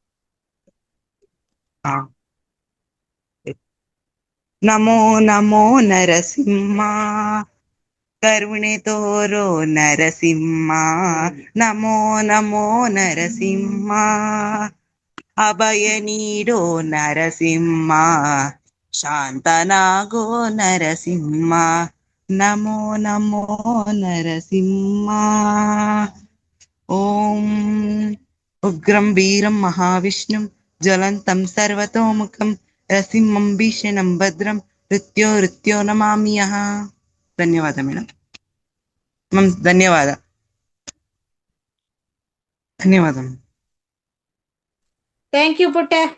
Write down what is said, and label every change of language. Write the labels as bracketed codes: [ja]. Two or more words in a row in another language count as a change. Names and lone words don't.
[kn] ಹಾ. ನಮೋ ನಮೋ ನರಸಿಂಹ, ಕರುಣೆ ತೋರೋ ನರಸಿಂಹ. ನಮೋ ನಮೋ ನರಸಿಂಹ, ಅಭಯ ನೀಡೋ ನರಸಿಂಹ. ಶಾಂತನಾಗೋ ನರಸಿಂಹ. ನಮೋ ನಮೋ ನರಸಿಂಹ. [sa] ಓಂ ಉಗ್ರಂ ವೀರಂ ಮಹಾವಿಷ್ಣುಂ ಜ್ವಲಂತಂ ಸರ್ವತೋಮುಖಂ ನರಸಿಂಹಂ ಭೀಷಣಂ ಭದ್ರಂ ಋತ್ಯೋ ನಮಾಮ್ಯಹ. [kn] ಧನ್ಯವಾದ ಮೇಡಮ್. ಧನ್ಯವಾದ. [en] thank you ಪುಟ್ಟ.